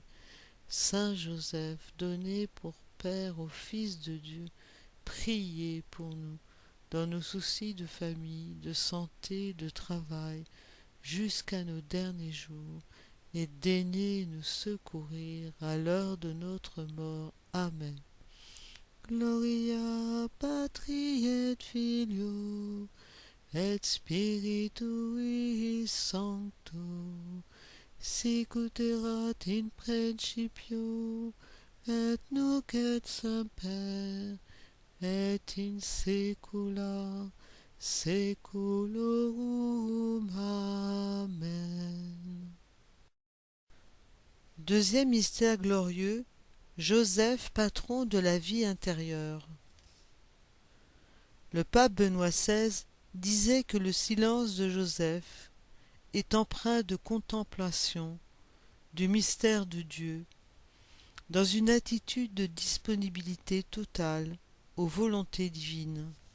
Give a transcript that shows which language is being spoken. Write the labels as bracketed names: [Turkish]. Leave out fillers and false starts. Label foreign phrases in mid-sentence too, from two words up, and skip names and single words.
[French] Saint Joseph, donné pour Père au Fils de Dieu, priez pour nous dans nos soucis de famille, de santé, de travail, jusqu'à nos derniers jours, et daignez nous secourir à l'heure de notre mort. Amen. [Latin] Gloria Patri et Filio et Spiritui Sancto, sicut erat in principio, et nunc et semper, et in saecula saeculorum. Amen. [French] Deuxième mystère glorieux, Joseph, patron de la vie intérieure. Le pape Benoît XVI disait que le silence de Joseph est empreint de contemplation du mystère de Dieu, dans une attitude de disponibilité totale aux volontés divines.